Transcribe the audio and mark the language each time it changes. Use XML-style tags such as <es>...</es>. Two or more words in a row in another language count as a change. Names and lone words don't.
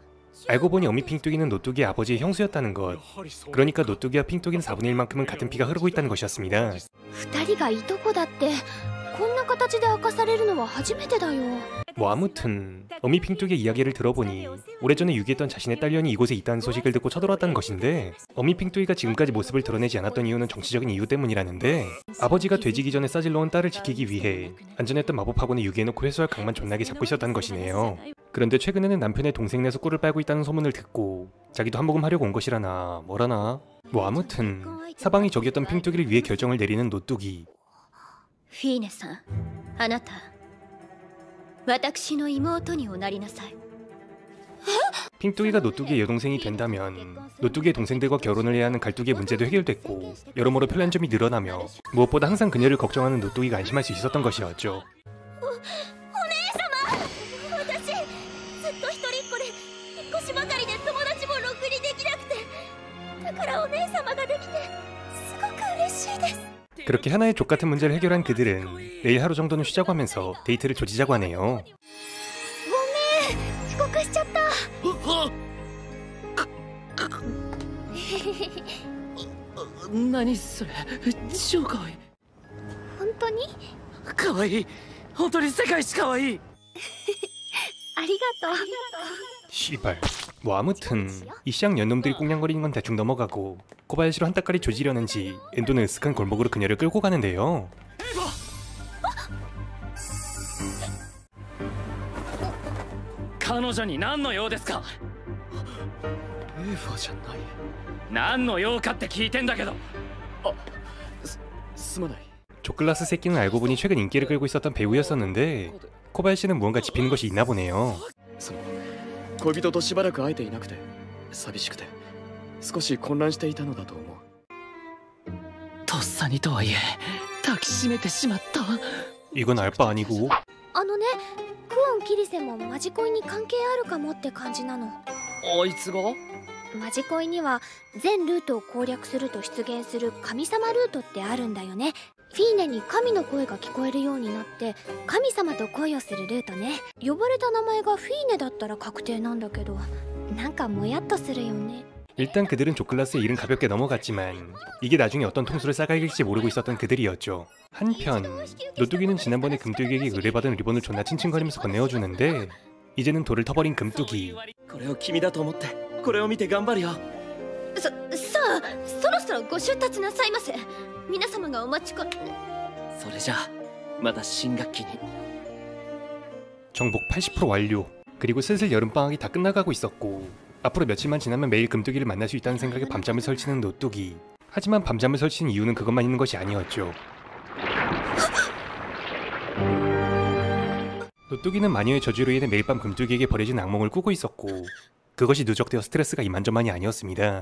<ko>알고 보니 어미 핑뚜기는 노뚜기의 아버지의 형수였다는 것. 그러니까 노뚜기와 핑뚜기는 4분의 1만큼은 같은 피가 흐르고 있다는 것이었습니다.</ko> <ja>二人がいとこだってこんな形で明かされるのは初めてだよ。</ja> <ko>뭐 아무튼 어미 핑뚜기의 이야기를 들어보니 오래전에 유기했던 자신의 딸년이 이곳에 있다는 소식을 듣고 쳐들어왔다는 것인데 어미 핑뚜기가 지금까지 모습을 드러내지 않았던 이유는 정치적인 이유 때문이라는데 아버지가 돼지기 전에 싸질러온 딸을 지키기 위해 안전했던 마법학원에 유기해놓고 회수할 각만 존나게 잡고 있었다는 것이네요. 그런데 최근에는 남편의 동생네서 꿀을 빨고 있다는 소문을 듣고 자기도 한 모금 하려고 온 것이라나 뭐라나. 뭐 아무튼 사방이 적이었던 핑뚜기를 위해 결정을 내리는 노뚜기.</ko> <ja>フィーネさん、あなた私の妹におなりなさい。</ja> <ko>핑뚜기가 노뚜기의 여동생이 된다면 노뚜기의 동생들과 결혼을 해야 하는 갈뚜기의 문제도 해결됐고 여러모로 편한 점이 늘어나며 무엇보다 항상 그녀를 걱정하는 노뚜기가 안심할 수 있었던 것이었죠.</ko> <ja>私ずっと一人っ子で引っ越しばかりで友達もろくにできなくて、だからお姉様ができてすごく嬉しいです。</ja> <ko>그렇게 하나의 족같은 문제를 해결한 그들은 내일 하루 정도는 쉬자고 하면서 데이트를 조지자고 하네요.</ko> <ja>遅刻しちゃった。何それ、超可愛い。本当に？可愛い。本当に世界一可愛い。ありがとう。</ja> <ko>씨발. 뭐 아무튼 이 시장 연놈들이 꽁냥거리는 건 대충 넘어가고 코바야시로 한따까리 조지려는지 엔도는 으슥한 골목으로 그녀를 끌고 가는데요.</ko> <ja>彼女に何の用ですか？エーファじゃない。何の用かって聞いてんだけど。すまない。</ja> <ko>조클라스 새끼는 알고 보니 최근 인기를 끌고 있었던 배우였었는데 코바야시는 무언가 짚히는 것이 있나 보네요.</ko> <ja>恋人としばらく会えていなくて寂しくて少し混乱していたのだと思う。とっさにとはいえ抱きしめてしまった。</ja> <ko>이건 알 바 아니고.</ko> <ja>あのね、クオン・キリセもマジ恋に関係あるかもって感じなの。あいつが？マジ恋には全ルートを攻略すると出現する神様ルートってあるんだよね。フィーネに神の声が聞こえるようになって神様と恋をするルートね。呼ばれた名前がフィーネだったら確定なんだけど、なんかもやっとするよね。</ja> <ko>일단 그들은 조클라스의 일은 가볍게 넘어갔지만 이게 나중에 어떤 통수를 싸갈길지 모르고 있었던 그들이었죠. 한편 노뚜기는 지난번에 금뚜기에게 의뢰받은 리본을 존나 칭칭거리면서 건네어주는데 이제는 돌을 터버린 금뚜기.</ko> <ja>これを君だと思ってこれを見て頑張るよ。さあそろそろご出立なさいませ。皆様がお待ちこ。それじゃあまた新学期に。</ja> <ko>정복 80% 완료. 그리고 슬슬 여름방학이 다 끝나가고 있었고 앞으로 며칠만 지나면 매일 금뚜기를 만날 수 있다는 생각에 밤잠을 설치는 노뚜기. 하지만 밤잠을 설치는 이유는 그것만 있는 것이 아니었죠. 노뚜기는 마녀의 저주로 인해 매일 밤 금뚜기에게 버려진 악몽을 꾸고 있었고 그것이 누적되어 스트레스가 이만저만이 아니었습니다.</ko>